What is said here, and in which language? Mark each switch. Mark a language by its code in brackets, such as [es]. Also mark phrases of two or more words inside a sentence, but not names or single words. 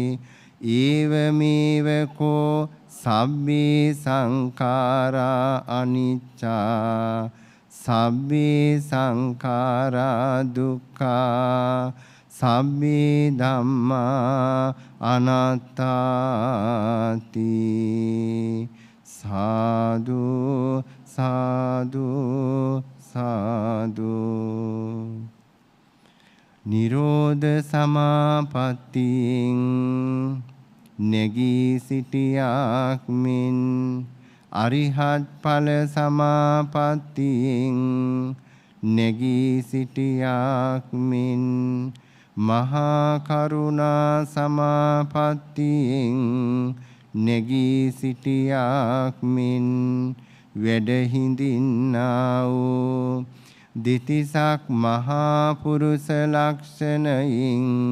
[pi] ඒවමේව කෝ සබ්බේ සංඛාරා අනිච්චා සබ්බේ සංඛාරා දුක්ඛා සබ්බේ ධම්මා [si] අනාත්තාති සාදු සාදු සාදු නිරෝධ සමාපත්තියෙන් නැගී සිටියාක් මෙන් අරිහත් ඵල සමාපත්තියෙන් නැගී සිටියාක් මෙන් මහා කරුණා සමාපත්තියෙන් නැගී සිටියාක් මෙන් වැඩ හිඳින්නා වූ දිතිසක් මහා පුරුෂ ලක්ෂණයින්